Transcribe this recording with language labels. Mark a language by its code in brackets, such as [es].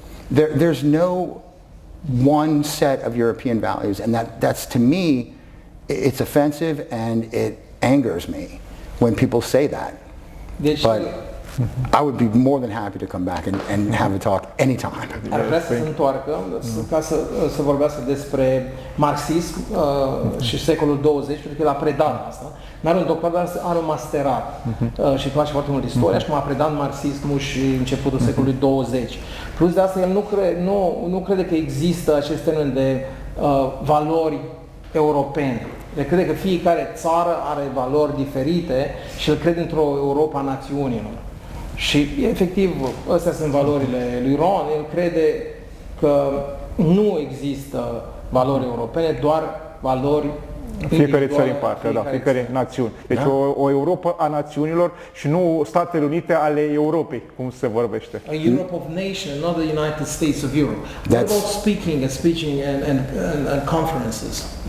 [en] There's no one set of European values, and that's, to me, it's offensive and it angers me when people say that. But I would be more than happy to come back and have a talk anytime. [ro] Ar vrea să se întoarcă ca să vorbească despre marxism și secolul 20, pentru că el a predat asta. N-are un doctorat, dar are un masterat și îi place foarte mult istoria și m-a predat marxismul și începutul secolului 20. Plus de asta, el nu crede că există acest termen de valori europene. El crede că fiecare țară are valori diferite și el crede într-o Europa a națiunilor. Și efectiv, astea sunt valorile lui Ron. El crede că nu există valori europene, doar valori fiecare țară în parte, fiecare națiune. Deci o Europa a națiunilor și nu Statele Unite ale Europei, cum se vorbește. [en] A Europe of nation, not the United States of Europe. What about speaking and conferences?